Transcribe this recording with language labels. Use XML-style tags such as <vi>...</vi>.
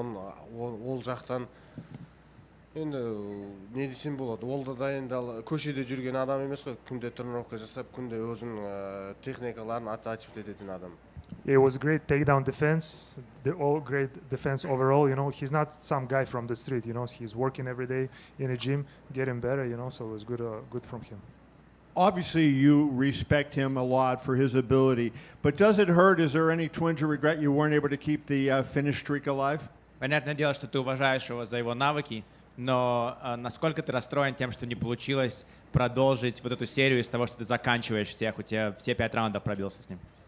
<kk>Ол жақтан енді не десем болады, ол да енді көшеде жүрген адам емес қой, күнде тренировка жасап, күнде өзінің техникаларын</kk> <ru>оттачивать</ru> <kk>ететін адам.</kk> <en>It was a great takedown defense, all great defense overall. He's not some guy from the street. He's working every day in a gym, getting better. So it was good from him. Obviously, you respect him a lot for his ability, but does it hurt? Is there any twinge of regret you weren't able to keep the finish streak alive?</en> <ru>Понятное дело, что ты уважаешь его за его навыки, но насколько ты расстроен тем, что не получилось продолжить вот эту серию из того, что ты заканчиваешь всех, у тебя все 5 раундов пробился с ним?</ru>